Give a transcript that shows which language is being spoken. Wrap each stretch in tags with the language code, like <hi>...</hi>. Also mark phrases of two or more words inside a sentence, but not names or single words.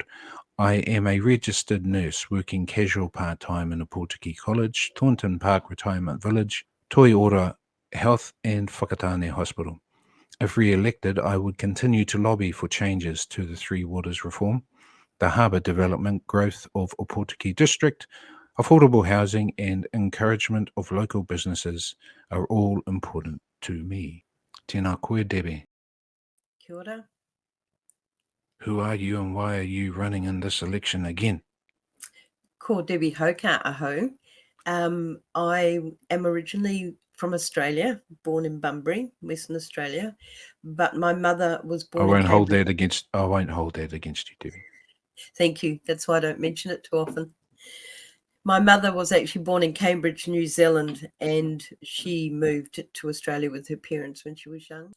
<en>I am a registered nurse working casual part-time in Ōpōtiki College, Thornton Park Retirement Village, Toi Ora Health and Whakatane Hospital. If re-elected, I would continue to lobby for changes to the Three Waters reform, the harbour development, growth of Ōpōtiki District, affordable housing, and encouragement of local businesses are all important to me.</en> <mi>Tēnā koe, Debi. Kia ora.</mi> <en>Who are you and why are you running in this election again?</en> <mi>Ko Debi Hocart aho.</mi> <en>I am originally from Australia, born in Bunbury, Western Australia, but my mother was born in Cambridge. I won't hold that against you, Debi. Thank you. That's why I don't mention it too often. My mother was actually born in Cambridge, New Zealand, and she moved to Australia with her parents when she was young.</en>